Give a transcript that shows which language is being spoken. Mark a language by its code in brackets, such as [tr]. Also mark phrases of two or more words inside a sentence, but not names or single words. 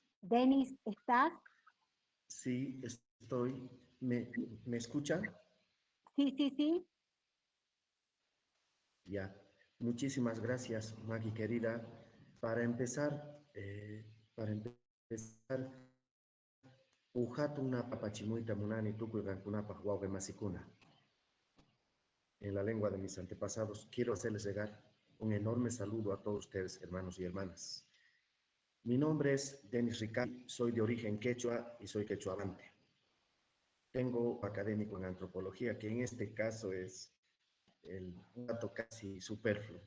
[es] Denis, ¿estás? Sí, estoy. ¿Me escuchan? Sí, sí, sí. Ya. Muchísimas gracias, Maggie querida. Para empezar, eh, para empezar, [qu] Ujatuna papachimuita munani tukuy kunapa huawge masikuna. [es] En la lengua de mis antepasados, quiero hacerles llegar un enorme saludo a todos ustedes, hermanos y hermanas. Mi nombre es Denis Ricay, soy de origen quechua y soy quechuabante. Tengo académico en antropología, que en este caso es un dato casi superfluo.